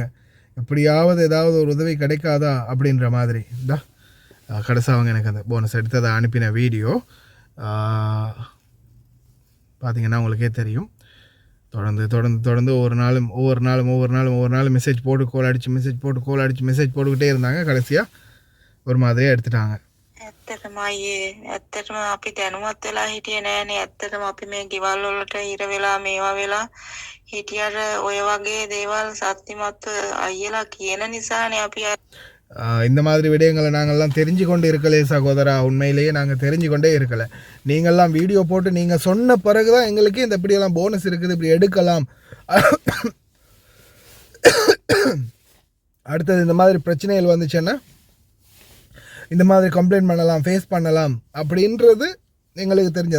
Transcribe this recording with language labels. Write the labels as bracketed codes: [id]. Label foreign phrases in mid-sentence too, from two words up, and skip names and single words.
[ta] எப்படியாவது ஏதாவது ஒரு உதவி கிடைக்காதா அப்படின்ற மாதிரி தான் கடைசி அவங்க எனக்கு அந்த போனஸ் எடுத்ததை அனுப்பின வீடியோ பார்த்திங்கன்னா உங்களுக்கே தெரியும். தொடர்ந்து ஒவ்வொரு நாளும் மெசேஜ் போட்டு கோல் அடித்து மெசேஜ் போட்டுக்கிட்டே இருந்தாங்க. கடைசியாக ஒரு மாதிரியாக எடுத்துட்டாங்க. [si] ඇත්තටම අයියේ ඇත්තටම අපි දැනුවත් වෙලා හිටියේ නෑනේ. ඇත්තටම අපි මේ ගෙවල් වලට ඉර වෙලා මේවා වෙලා හිටියට ඔය වගේ දේවල් සත්‍යමත්ව අයියලා කියන නිසානේ අපි [ta] இந்த மாதிரி விடயங்களை நாங்கள்லாம் தெரிஞ்சு கொண்டு இருக்கலே சகோதரா. உண்மையிலேயே நாங்கள் தெரிஞ்சு கொண்டே இருக்கலை. நீங்கள்லாம் வீடியோ போட்டு நீங்கள் சொன்ன பிறகு தான் எங்களுக்கு இந்த இப்படியெல்லாம் போனஸ் இருக்குது, இப்படி எடுக்கலாம். அடுத்தது இந்த மாதிரி பிரச்சனைகள் வந்துச்சுன்னா இந்த மாதிரி கம்ப்ளைண்ட் பண்ணலாம், ஃபேஸ் பண்ணலாம் அப்படின்றது எங்களுக்கு தெரிஞ்சது.